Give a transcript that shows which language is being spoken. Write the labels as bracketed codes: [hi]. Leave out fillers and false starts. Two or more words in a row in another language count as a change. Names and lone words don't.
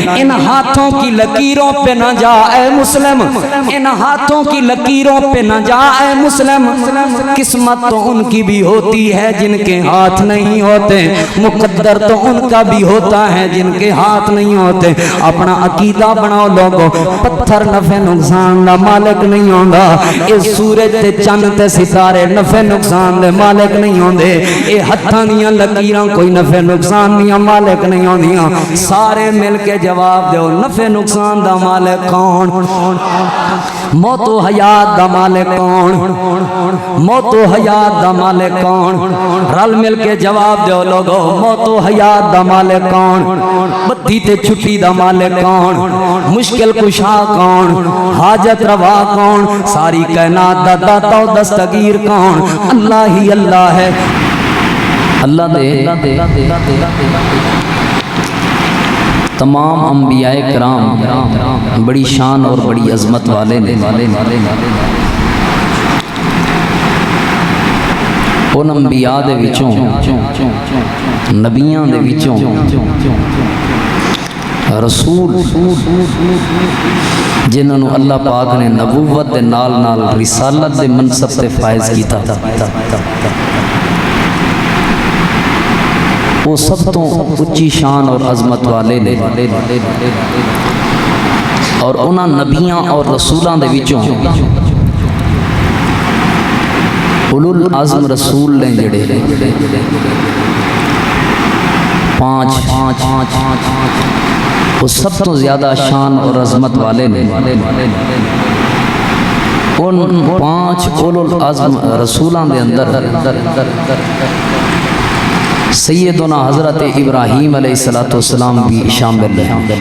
[ur] ان ہاتھوں کی لکیروں پہ نہ جا اے مسلم، ان ہاتھوں کی لکیروں پہ نہ جا اے مسلم، قسمت تو ان کی بھی ہوتی ہے جن کے ہاتھ نہیں ہوتے، مقدر تو ان کا بھی ہوتا ہے جن کے ہاتھ نہیں ہوتے۔ [pa] اپنا عقیدہ بناؤ لوگوں، پتھر نفع نقصان دا مالک نہیں ہوندا، اے سورج تے چند تے ستارے نفع نقصان دے مالک نہیں ہوندے، اے ہتھاں دیاں لکیراں کوئی نفع نقصان دیاں مالک نہیں ہوندیاں۔ سارے مل کے جواب دیو نفع نقصان دا مالک کون؟ موت و حیات دا مالک کون؟ موت و حیات دا مالک کون؟ رل مل کے جواب دیو لوگو، موت و حیات دا مالک کون؟ بدھی تے چھٹی دا مالک کون؟ مشکل کشا کون؟ حاجت روا کون؟ ساری کائنات دا داتا و دستگیر کون؟ اللہ ہی اللہ ہے۔ اللہ دے تمام انبیاء کرام بڑی شان اور بڑی عظمت والے نے، ان انبیاء دے وچوں نبیاں دے وچوں رسول جنہوں اللہ پاک نے نبوت دے نال نال رسالت دے منصب تے فائز کیتا، وہ سب تو اچھی شان اور عظمت والے نے۔ اور انہاں نبیاں اور رسولاں دے وچوں [ar] اولو العزم [pa] رسول نے جڑے پانچ وہ سب تو زیادہ شان اور عظمت والے نے۔ ان پانچ [ar] اولو العزم [pa] رسولاں دے اندر سیدنا حضرت ابراہیم [ar] علیہ السلام [pa] بھی شامل ہے۔